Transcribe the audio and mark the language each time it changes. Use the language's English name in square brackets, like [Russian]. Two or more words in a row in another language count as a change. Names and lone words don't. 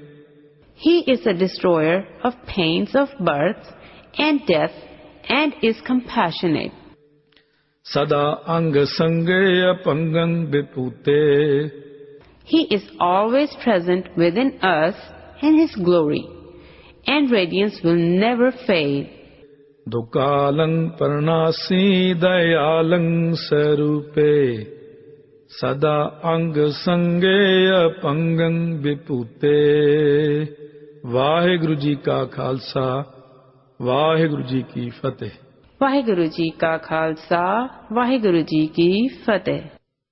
[English] He is the destroyer of pains of birth and death, and is compassionate. [Braj] सदा अंग संगे अपंगं विपूते [English] He is always present within us and his glory, and radiance will never fade. [Braj] दुकालं परनासी दयालं स्वरूपे सदा अंग संगे अपंगं विपूते [Punjabi] ਵਾਹਿਗੁਰੂ ਜੀ ਕਾ ਖ਼ਾਲਸਾ ਵਾਹਿਗੁਰੂ ਜੀ ਕੀ ਫ਼ਤਿਹ। ਵਾਹਿਗੁਰੂ ਜੀ ਕਾ ਖ਼ਾਲਸਾ ਵਾਹਿਗੁਰੂ ਜੀ ਕੀ ਫ਼ਤਿਹ।